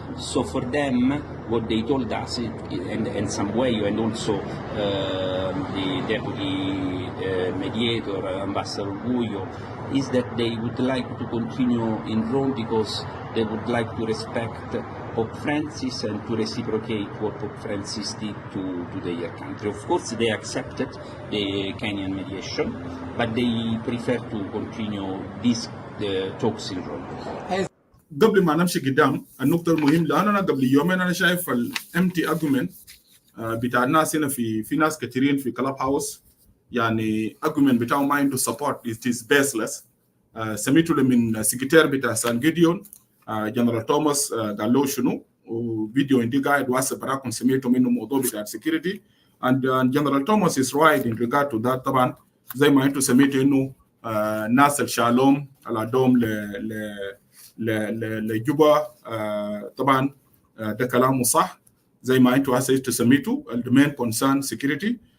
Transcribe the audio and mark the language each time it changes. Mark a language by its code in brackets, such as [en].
[en] So for them, what they told us, and Sambueyo and also the deputy mediator, Ambassador Guyo, is that they would like to continue in Rome because they would like to respect Pope Francis and to reciprocate what Pope Francis did to their country. Of course, they accepted the Kenyan mediation, but they prefer to continue these talks in Rome. [ar] قبل ما نمشي قدام النقطة المهمة، لأن أنا قبل يومين أنا شايف الامتي argument بتاع الناس هنا في ناس كثيرين في كلاب هاوس، يعني argument بتاعه ما عنده support، it is baseless. سميته من سكرتير بتاع سان جيديون جنرال توماس قال له شنو، وفيديو عندي قاعد واسع براكم سميته منه موضوع بتاع security. [en] and General Thomas is right in regard to that. [ar] طبعا زي ما انتم سميتوا انه ناس الشالوم الادوم لجوبا، طبعا ده كلامه صح زي ما انتم هسه سميتوا المين كونسيرن سكيورتي.